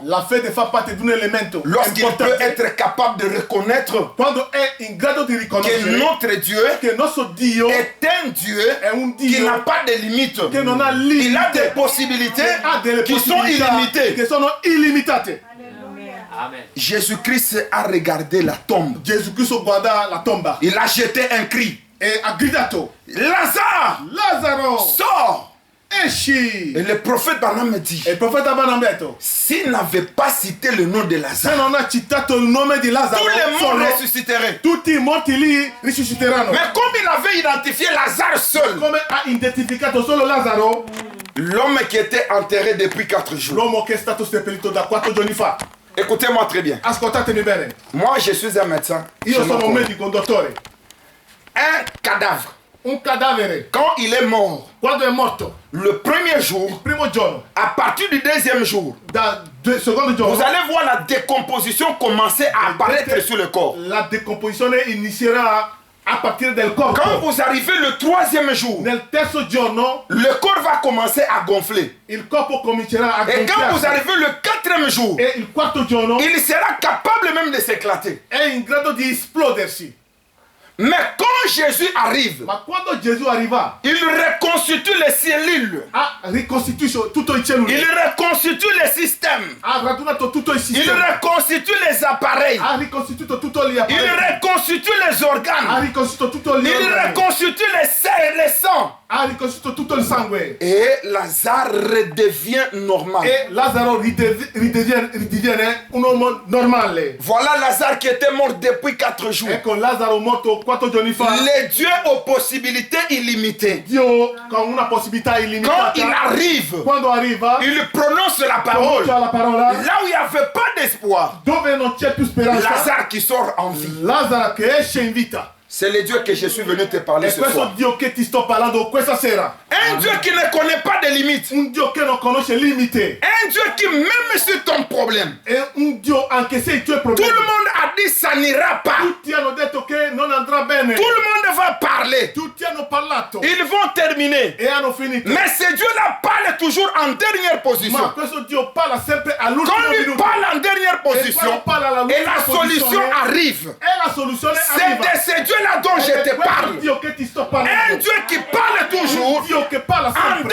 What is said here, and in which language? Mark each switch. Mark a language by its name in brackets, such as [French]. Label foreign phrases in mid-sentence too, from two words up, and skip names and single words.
[French] Lorsqu'il peut être capable de reconnaître que notre Dieu est un Dieu qui n'a pas de limites. Il a des possibilités qui sont illimitées. Jésus-Christ a regardé la tombe. [Italian] Gesù guarda la tomba. [French] Il a jeté un cri. [Italian] E ha gridato. [French] Lazare! [Italian] Lazzaro! [French] Sors! [Italian] Esci! [French] Et le prophète Branham me dit. [Italian] E il profeta Branham ha detto. [French] S'il n'avait pas cité le nom de [Italian] Se [French] Lazare, [Italian] non ha citato il nome di Lazzaro, [French] tous les morts ressusciteraient. [Italian] tutti i morti lì risusciteranno. [French] Mais comme il avait identifié Lazare seul, [Italian] Come ha identificato solo Lazzaro, [French] l'homme qui était enterré depuis 4 jours. [Italian] l'uomo che è stato seppellito da 4 giorni fa. [French] Écoutez-moi très bien. [Italian] Ascoltatemi bene. [French] Moi, je suis un médecin. [Italian] Io sono un medico, un dottore. [French] Un cadavre, [Italian] Un cadavere, [French] quand il est mort, [Italian] quando è morto, [French] le premier jour, [Italian] il primo giorno, [French] à partir du deuxième jour, [Italian] secondo giorno, [French] vous allez voir la décomposition commencer à apparaître sur le corps. [Italian] la decomposizione inizierà a partire del corpo. [French] Quand vous arrivez le troisième jour, [Italian] Nel terzo giorno, [French] le corps va commencer à gonfler. [Italian] il corpo comincerà a [French] Et quand vous [Italian] gonfiarsi. [French] arrivez le quatrième jour, [Italian] E il quarto giorno [French] il sera capable même de s'éclater. [Italian] è in grado di esplodersi. [French] Mais quand Jésus arrive, [Italian] Ma quando Gesù arriva, [French] il reconstitue les cellules. [Italian] ricostituisce tutto il cellule. [French] Il reconstitue les systèmes. [Italian] Ha radunato tutto il [French] Il [Italian] sistema. [French] reconstitue les appareils. [Italian] Ha ricostituito tutto gli [French] Il [Italian] apparati. [French] reconstitue les [Italian] Ha [French] organes. [Italian] ricostituito tutto gli [French] Il [Italian] organi. [French] reconstitue les sangs. [Italian] Ha ricostituito tutto il sangue. [French] Et Lazare redevient normal. [Italian] E Lazzaro ridiviene un uomo normale. [French] Voilà Lazare qui était mort depuis 4 jours. [Italian] Ecco Lazzaro morto 4 giorni fa. [French] Le Dieu aux possibilités illimitées. [Italian] Dio con una possibilità [French] Quand [Italian] illimitata. [French] il arrive, [Italian] Quando arriva, [French] il prononce la parole. [Italian] pronuncia la parola. [French] Là où il n'y avait pas d'espoir, [Italian] Dove non c'è più speranza. [French] Lazare qui sort en vie. [Italian] Lazzaro che esce in vita. [French] C'est le Dieu que je suis venu te parler [Italian] E [French] ce [Italian] questo [French] soir. [Italian] Dio che ti sto parlando questa sera. [French] Un Dieu qui ne connaît pas de limites. [Italian] Un Dio che non conosce limite. [French] Un Dieu qui, même sur ton problème, [Italian] È un Dio anche se i tuoi [French] tout [Italian] problemi. [French] le monde a dit ça n'ira pas. [Italian] Tutti hanno detto che non andrà bene. [French] Tout le monde va parler. [Italian] Tutti hanno parlato. [French] Ils vont terminer. [Italian] E hanno finito. [French] Mais ce Dieu-là parle toujours en dernière [Italian] Ma [French] position. [Italian] questo Dio parla sempre all'ultimo [French] Quand il [Italian] minuto. [French] parle en dernière position, et la solution arrive, [Italian] E la soluzione [French] c'est [Italian] arriva. [French] de ce Dieu-là dont je te [Italian] Questo [French] parle. [Italian] Dio che ti sto [French] Un [Italian] parlando. [French] Dieu qui parle [Italian] Un [French] toujours [Italian] Dio che parla [French] en [Italian] sempre.